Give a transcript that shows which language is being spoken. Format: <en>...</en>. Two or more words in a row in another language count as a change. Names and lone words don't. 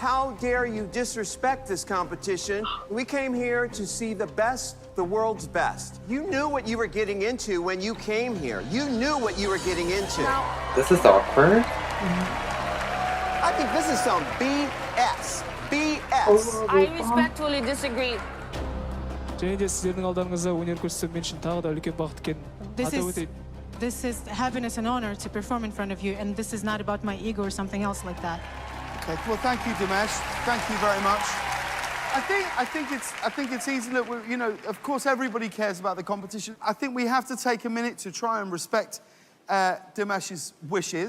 <en>how dare you disrespect this competition? We came here to see the best, the world's best. You knew what you were getting into when you came here. You knew what you were getting into. This is awkward. I think this is some BS. BS. I respectfully disagree.</en> <kk>және де сіздердің алдарыңызда өнер көрсету мен үшін тағы да үлкен бақыт екенін атап өтейін.</kk> <en>This is happiness and honor to perform in front of you, and this is not about my ego or something else like that. Okay, well, thank you, Dimash. Thank you very much. I think it's easy that you know. Of course, everybody cares about the competition. I think we have to take a minute to try and respect Dimash's wishes.</en>